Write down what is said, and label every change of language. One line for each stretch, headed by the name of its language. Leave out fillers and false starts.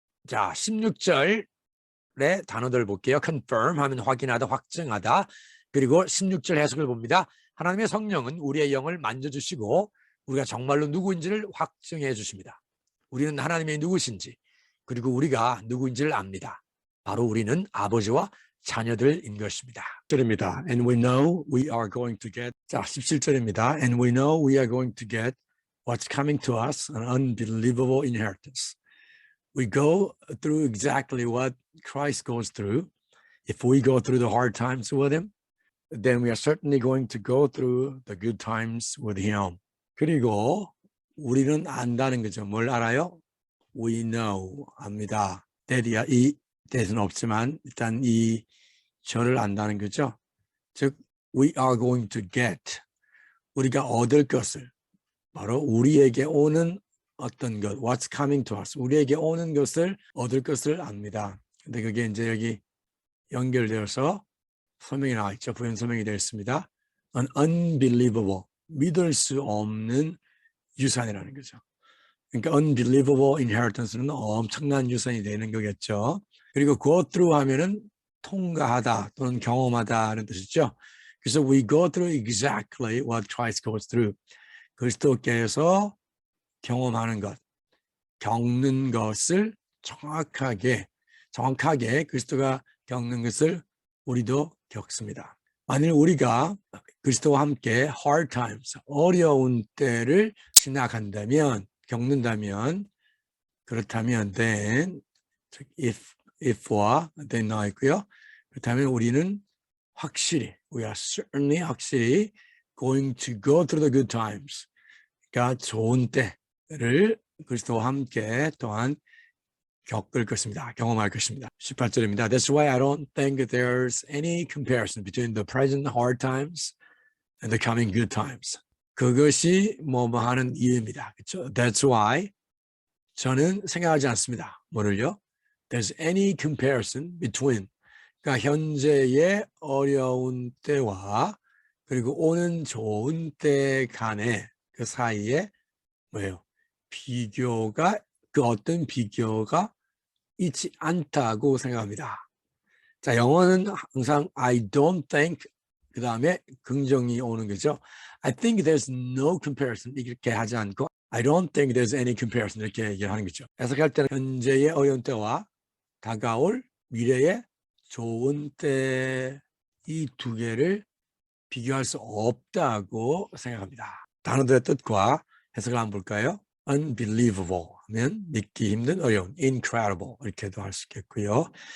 Korean: 자, 16절의 단어들 볼게요. confirm 하면 확인하다, 확증하다. 그리고 16절 해석을 봅니다. 하나님의 성령은 우리의 영을 만져주시고 우리가 정말로 누구인지를 확증해 주십니다. 우리는 하나님의 누구신지 그리고 우리가 누구인지를 압니다. 바로 우리는 아버지와 자녀들인 것입니다. 17절입니다.
English: And we know we are going to get.
Korean: 자, 17절입니다.
English: And we know we are going to get what's coming to us, an unbelievable inheritance. We go through exactly what Christ goes through. If we go through the hard times with Him, then we are certainly going to go through the good times with Him.
Korean: 그리고 우리는 안다는 거죠. 뭘 알아요?
English: We know,
Korean: 압니다. that이야, 이 that은 없지만 일단 이 저를 안다는 거죠. 즉,
English: we are going to get,
Korean: 우리가 얻을 것을, 바로 우리에게 오는 어떤 것,
English: what's coming to us,
Korean: 우리에게 오는 것을 얻을 것을 압니다. 근데 그게 이제 여기 연결되어서 설명이 나와 있죠. 부연 설명이 되어 있습니다.
English: An unbelievable,
Korean: 믿을 수 없는 유산이라는 거죠. 그러니까
English: unbelievable inheritance
Korean: 는 엄청난 유산이 되는 거겠죠. 그리고 go through 하면은 통과하다 또는 경험하다는 뜻이죠. 그래서
English: we go through exactly what Christ goes through.
Korean: 그리스도께서 경험하는 것, 겪는 것을 정확하게 그리스도가 겪는 것을 우리도 겪습니다. 만일 우리가 그리스도와 함께
English: hard times,
Korean: 어려운 때를 지나간다면, 겪는다면, 그렇다면 then, if와 then 나와 있고요. 그렇다면 우리는 확실히,
English: we are certainly 확실히 going to go through the good times.
Korean: 그러니까 좋은 때를 그리스도와 함께 또한 겪을 것입니다. 경험할 것입니다. 18절입니다.
English: That's why I don't think there's any comparison between the present hard times and the coming good times.
Korean: 그것이 뭐 하는 이유입니다. 그렇죠?
English: That's why
Korean: 저는 생각하지 않습니다. 뭐를요?
English: There's any comparison between,
Korean: 그러니까 현재의 어려운 때와 그리고 오는 좋은 때 간의 그 사이에 뭐예요? 비교가, 그 어떤 비교가 있지 않다고 생각합니다. 자, 영어는 항상
English: I don't think
Korean: 그 다음에 긍정이 오는 거죠.
English: I think there's no comparison
Korean: 이렇게 하지 않고
English: I don't think there's any comparison
Korean: 이렇게 얘기를 하는 거죠. 해석할 때는 현재의 어려운 때와 다가올 미래의 좋은 때 이 두 개를 비교할 수 없다고 생각합니다. 단어들의 뜻과 해석을 한번 볼까요? Unbelievable 하면 믿기 힘든, 어려운, incredible 이렇게도 할 수 있겠고요.